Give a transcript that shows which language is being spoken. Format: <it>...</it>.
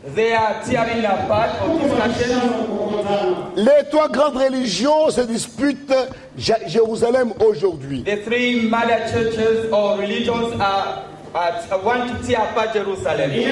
<en>they are tearing apart of discussions.</en> <fr>Les trois grandes religions se disputent Jérusalem aujourd'hui.</fr> <en>The three mother churches or religions want to tear apart Jerusalem.</en>